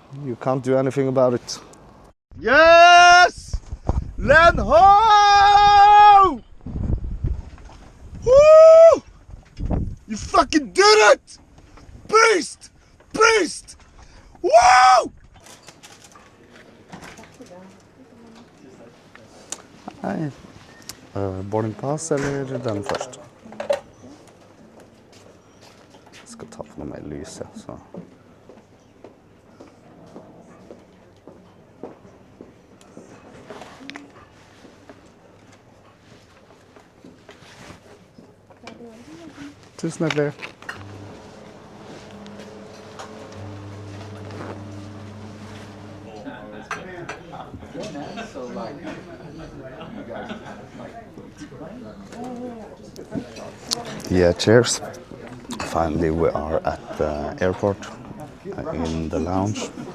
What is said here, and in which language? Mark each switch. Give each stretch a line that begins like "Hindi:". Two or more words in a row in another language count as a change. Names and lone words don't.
English: You can't do anything about it. Yes! Land ho! Woo! You fucking did it! Beast! Beast! Woo!
Norwegian: Nei,
English: boarding pass
Norwegian: eller den først? Jeg skal ta på noe mer lys, ja, så. Tusen hjertelig.
English: Yeah, cheers. Finally we are at the airport in the lounge.